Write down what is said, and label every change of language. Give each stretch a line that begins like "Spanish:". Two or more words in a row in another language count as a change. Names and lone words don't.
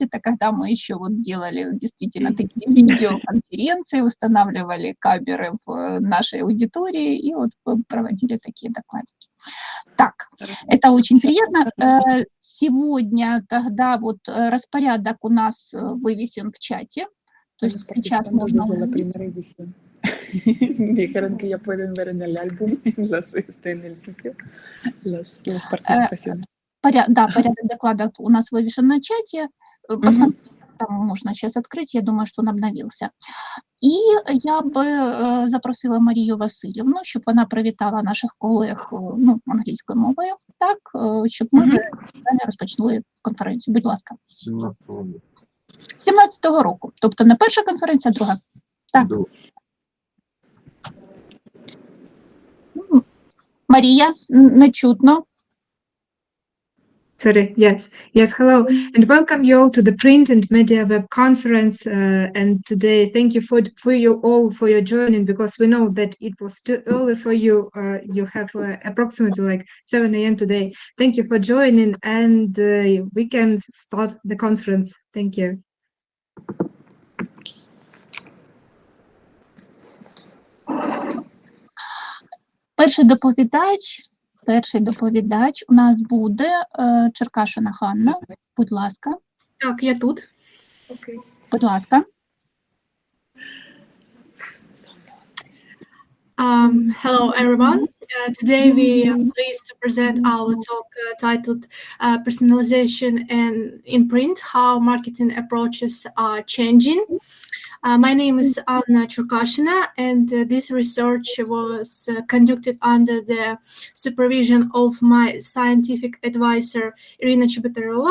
Russian: Это когда мы еще вот делали действительно такие видеоконференции, устанавливали камеры в нашей аудитории и вот проводили такие докладики. Так, это очень приятно. Сегодня тогда вот распорядок у нас вывесен в чате. То есть сейчас можно увидеть.
Spanish: Dijeron que ya pueden ver en el álbum, en el sitio, las participaciones.
Russian: Да, порядок доклада у нас вывешен на чате. Посмотрите, там можно сейчас открыть, я думаю, что он обновился.
Ukrainian: І я би запросила Марію Васильівну, щоб вона привітала наших колег англійською мовою, так, щоб ми розпочали конференцію. Будь ласка. 17-го року. Тобто не перша конференція, а друга. Так. Марія, не чутно.
English: Sorry, yes, hello, and welcome you all to the Print and Media Web Conference. And today, thank you for you all for your joining, because we know that it was too early for you. You have approximately like 7 a.m. today. Thank you for joining, and we can start the conference. Thank you.
Ukrainian: Перший доповідач у нас буде Черкашина Ханна. Будь ласка. Так, я тут. Окей. Будь ласка.
English: Hello, everyone. Today we are pleased to present our talk titled Personalization in Print, How Marketing Approaches Are Changing. My name is Anna Черкашина, and this research was conducted under the supervision of my scientific advisor, Irina Chubotarova.